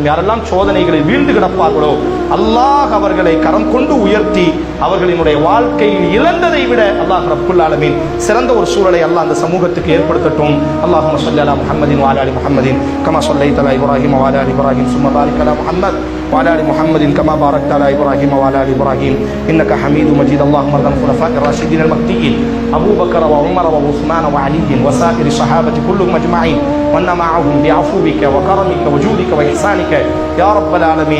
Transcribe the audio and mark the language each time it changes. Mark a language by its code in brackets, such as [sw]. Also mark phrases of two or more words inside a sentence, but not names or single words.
[ta] யாரெல்லாம் சோதனைகளில் வீழ்ந்து கிடப்பார்களோ அல்லாஹ் அவர்களை கரம் கொண்டு உயர்த்தி அவர்களினுடைய வாழ்க்கையில் இழந்ததை விட அல்லாஹ் [ar] رب العالمين [ta] சிறந்த ஒரு சூழலை அல்லாஹ் அந்த சமூகத்துக்கு ஏற்படுத்தட்டும். [ar] اللهم صل على محمد وعلى آل محمد كما صليت على إبراهيم وعلى آل إبراهيم ثم بارك على محمد وعلى ال محمد كما باركت على ابراهيم وعلى ال ابراهيم انك حميد مجيد. اللهم ارض عن الخلفاء الراشدين المهديين ابو بكر وعمر وعثمان وعلي وسائر الصحابه كلهم اجمعين، وان معهم بعفوك وكرمك وجودك واحسانك يا رب العالمين.